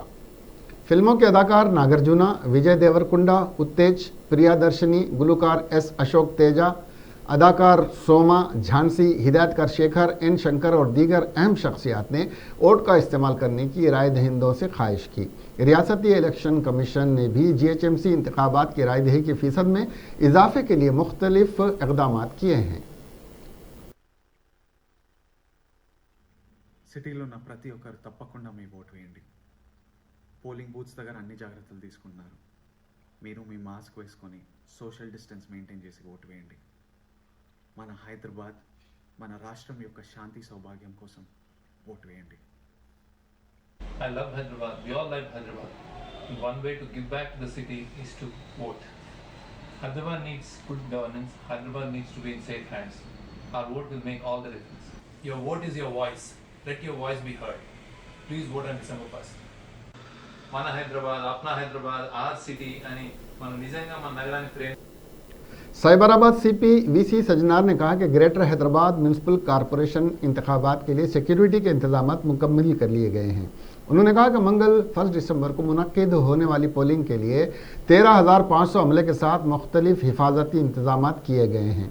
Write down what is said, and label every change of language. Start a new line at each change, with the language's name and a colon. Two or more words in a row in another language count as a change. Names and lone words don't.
Urdu: فلموں کے اداکار ناگارجنا، وجے دیورکونڈا، اتیج، پریادرشنی، گلکار ایس اشوک تیجا، اداکار سوما، جھانسی، ہدایتکار شیکھر، این شنکر اور دیگر اہم شخصیات نے ووٹ کا استعمال کرنے کی رائے دہندوں سے خواہش کی. ریاستی الیکشن کمیشن نے بھی GHMC انتخابات کی رائے دہی کے فیصد میں اضافے کے لیے مختلف اقدام کیے ہیں.
Telugu: సిటీలో ఉన్న ప్రతి ఒక్కరు తప్పకుండా మీ ఓటు వేయండి.
English: polling booths
Telugu: దగ్గర అన్ని జాగ్రత్తలు తీసుకుంటున్నారు. మీరు మీ మాస్క్ వేసుకొని
English: social distance maintain
Telugu: చేసి ఓటు వేయండి. మన హైదరాబాద్, మన రాష్ట్రం యొక్క శాంతి సౌభాగ్యం కోసం ఓటు వేయండి.
English: I love Hyderabad. We all love Hyderabad. One way to give back to the city is to vote. Hyderabad needs good governance. Hyderabad needs to be in safe hands. Our vote will make all the difference. Your vote is your voice. Let your voice be heard. Please vote on December 1st.
Telugu: Mana Hyderabad, Apna Hyderabad,
English: our city, and
Telugu: మన నిజంగా మన నగరాన్ని ప్రేమ.
Urdu: سائبرآباد CP VC سجنار نے کہا کہ گریٹر حیدرآباد میونسپل کارپوریشن انتخابات کے لیے سیکیورٹی کے انتظام مکمل کر لیے گئے ہیں. انہوں نے کہا کہ منگل 1 دسمبر کو منعقد ہونے والی پولنگ کے لیے 13,500 عملے کے ساتھ مختلف حفاظتی انتظام کیے گئے ہیں.